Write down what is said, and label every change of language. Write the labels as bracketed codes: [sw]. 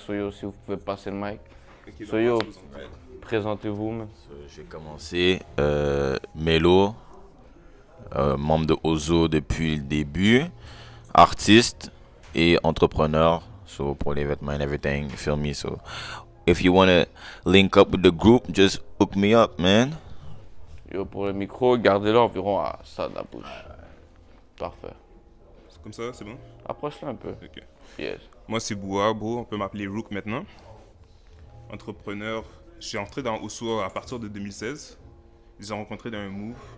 [fr] So yo, si vous pouvez passer le mic. So yo, présentez-vous, man. Je vais commencer. Melo, membre de Ozo depuis le début, artiste et entrepreneur. [en] So [fr] pour les vêtements [en] and everything, you feel me? So if you wanna link up with the group, just hook me up, man. [fr] Yo, pour le micro, gardez-le environ à ça de la bouche. Parfait. C'est comme ça, c'est bon? Approche-le un peu. Ok. [en] Yes. [fr] Moi, c'est Boua, on peut m'appeler Rook maintenant. Entrepreneur. Je suis entré dans Osso à partir de 2016. Je les ai rencontrés dans un move.